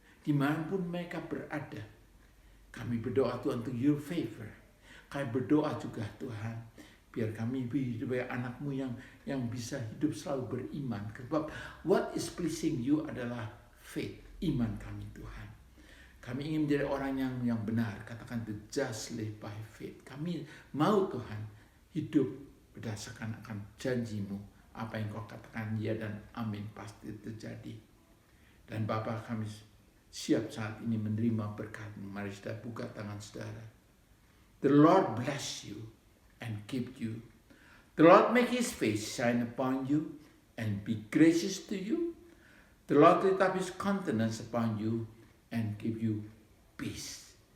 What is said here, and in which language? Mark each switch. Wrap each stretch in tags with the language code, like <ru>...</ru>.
<id>Dimanapun mereka berada. Kami berdoa Tuhan untuk</id> <en>your favor.</en> <id>Kami berdoa juga Tuhan. Biar kami hidup sebagai anak-Mu yang bisa hidup selalu beriman. Sebab</id> <en>what is pleasing you</en> <id>adalah</id> <en>faith.</en> <id>Iman kami Tuhan. Kami ingin menjadi orang yang benar. Katakan</id> <en>the just live by faith.</en> <id>Kami mau Tuhan hidup berdasarkan akan janji-Mu. Apa yang Kau katakan ya dan amin pasti terjadi. Dan Bapa, kami siap saat ini menerima berkat-Mu. Mari kita buka tangan saudara.</id> <en>The Lord bless you and keep you. The Lord make His face shine upon you and be gracious to you. The Lord lift up His countenance upon you and give you peace.</en>